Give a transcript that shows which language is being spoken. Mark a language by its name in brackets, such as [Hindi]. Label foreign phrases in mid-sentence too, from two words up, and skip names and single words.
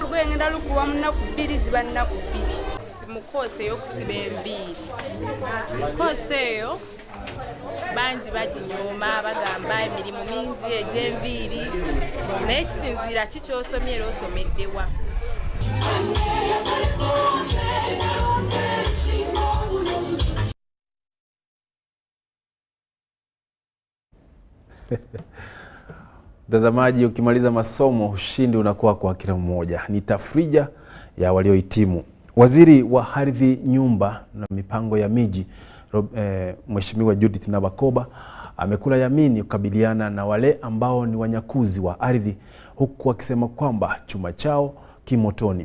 [Ganda] Lugoye ngenda lukuwa mu nnaku 2 ziba nnaku 2. Mu koose ey'okusiba enviiri. Koose eyo bangi baginyooma bagamba emirimu mingi egy'enviiri. Naye kisinziira ki ky'osomye era osomeddewa. [Swahili] Mtazamaji, ukimaliza masomo ushindi unakuwa kwa kila mmoja. Ni tafrija ya waliohitimu. Waziri wa Ardhi, Nyumba na Mipango ya Miji Mheshimiwa Judith Nabakoba amekula yamini kukabiliana na wale ambao ni wanyakuzi wa ardhi, huku akisema kwamba chuma chao kimotoni.